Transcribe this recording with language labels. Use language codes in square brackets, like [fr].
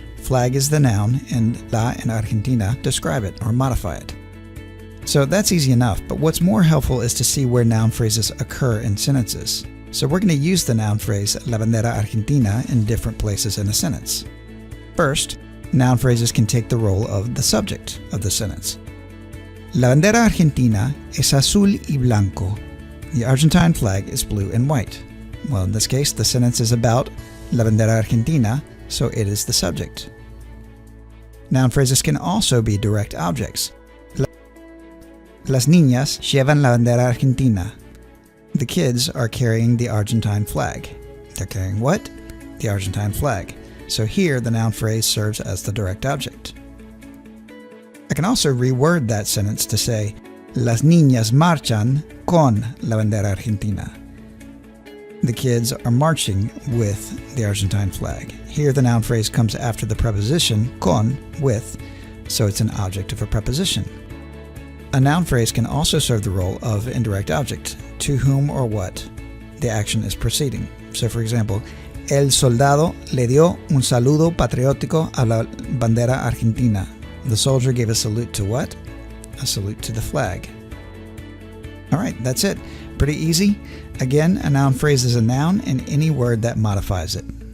[en] Flag is the noun, and la and Argentina describe it or modify it. So that's easy enough, but what's more helpful is to see where noun phrases occur in sentences. So we're going to use the noun phrase [es] la bandera argentina [en] in different places in a sentence. First, noun phrases can take the role of the subject of the sentence. [es] La bandera argentina es azul y blanco. [en] The Argentine flag is blue and white. Well, in this case, the sentence is about [es] la bandera argentina, [en] so it is the subject. Noun phrases can also be direct objects. [es] Las niñas llevan la bandera argentina. [en] The kids are carrying the Argentine flag. They're carrying what? The Argentine flag. So here, the noun phrase serves as the direct object. I can also reword that sentence to say, [es] Las niñas marchan con la bandera argentina. [en] The kids are marching with the Argentine flag. Here, the noun phrase comes after the preposition con, with, so it's an object of a preposition. A noun phrase can also serve the role of indirect object, to whom or what the action is proceeding. So, for example, [es] el soldado le dio un saludo patriótico a la bandera argentina. [en] The soldier gave a salute to what? A salute to the flag. All right, that's it. Pretty easy. Again, a noun phrase is a noun in any word that modifies it.